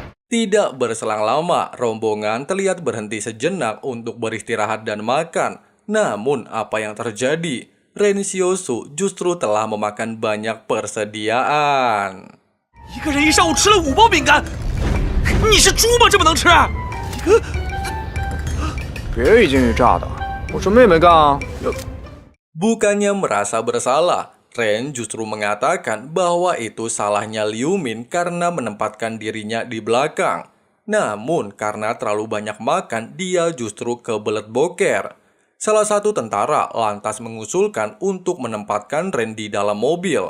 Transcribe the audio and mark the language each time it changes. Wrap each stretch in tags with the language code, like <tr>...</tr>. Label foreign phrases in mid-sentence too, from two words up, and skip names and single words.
<id>Tidak berselang lama, rombongan terlihat berhenti sejenak untuk beristirahat dan makan. Namun, apa yang terjadi? Ren Xiaosu justru telah memakan banyak persediaan.</id> <zh>一个人一上午吃了5包饼干，你是猪吗？这么能吃？别一惊一乍的，我什么也没干啊。</zh> <id>Bukannya merasa bersalah, Ren justru mengatakan bahwa itu salahnya Liu Min karena menempatkan dirinya di belakang. Namun karena terlalu banyak makan, dia justru kebelet boker. Salah satu tentara lantas mengusulkan untuk menempatkan Ren di dalam mobil.</id>